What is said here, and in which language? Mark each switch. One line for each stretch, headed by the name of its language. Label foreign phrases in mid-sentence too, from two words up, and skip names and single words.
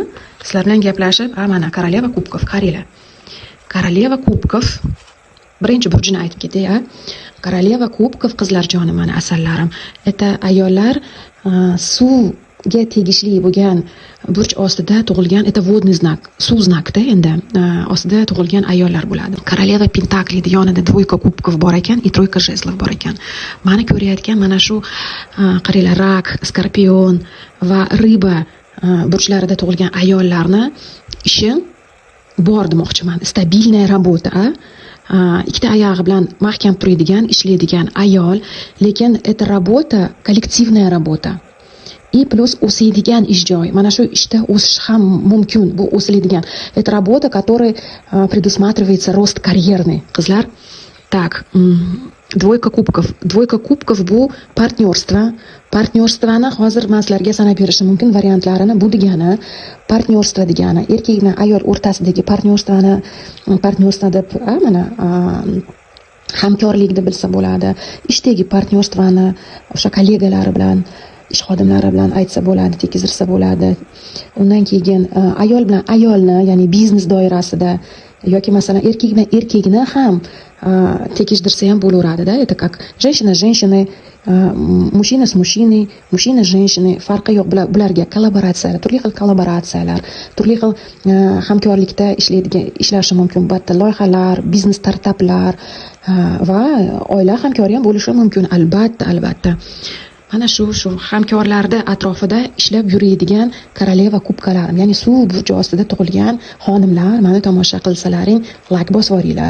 Uzbek: Sizlar bilan gaplashib, mana
Russian: королева кубков,
Uzbek: qaranglar.
Russian: Королева кубков
Uzbek: birinchi burjini aytib ketay,
Russian: Королева кубков
Uzbek: qizlar jonim, mana asallarim. Это ayollar suvga tegishli bo'lgan burch ostida tug'ilgan,
Russian: это водный знак,
Uzbek: suv znakda endi ostida tug'ilgan ayollar bo'ladi.
Russian: Королева пентаклей
Uzbek: yonida
Russian: двойка кубков
Uzbek: bor ekan,
Russian: и тройка жезлов
Uzbek: bor ekan. Mani ko'rayotgan mana shu qaranglar, rak, skorpion va riba burchlarida tug'ilgan ayollarni ishi bor demoqchiman.
Russian: Стабильная работа,
Uzbek: ikkita oyog'i bilan mahkam turadigan, ishlaydigan ayol, lekin
Russian: это работа, коллективная работа. И плюс
Uzbek: o'sadigan ish joyi. Mana shu ishda o'sish ham mumkin. Bu o'siladigan.
Russian: Это работа, которая предусматривается рост карьерный. Qizlar, так, двойка кубков. Двойка кубков bu partnyorство.
Uzbek: Partnyorstvani hozir men sizlarga sanab berishim mumkin variantlarini. Bu degani partnyorstvo degani erkak bilan ayol o'rtasidagi partnyorstvo deb mana hamkorlikni bilsa bo'ladi. Ishdagi partnyorstvani o'sha kollegalari bilan, ish xodimlari bilan aytsa bo'ladi, tekizirsa bo'ladi. Undan keyin ayol bilan ayolni, ya'ni biznes doirasida yoki masalan erkak bilan erkakni ham tekishdirsa ham bo'laveradi-da.
Russian: Это как женщина с женщиной, mужчина с мужчиной, mужчина с женщиной,
Uzbek: farqi yo'q. Bularga kollaboratsiyalar, turli xil kollaboratsiyalar, turli xil hamkorlikda ishlashi mumkin. Albatta loyihalar, biznes startaplar va oila hamkori ham bo'lishi mumkin. Albatta. Mana shu hamkorlarda atrofida ishlab yuradigan koroleva kubkalarim, ya'ni suv burchi ostida tug'ilgan xonimlar meni tomosha qilsalaring, like bosib yuboringlar.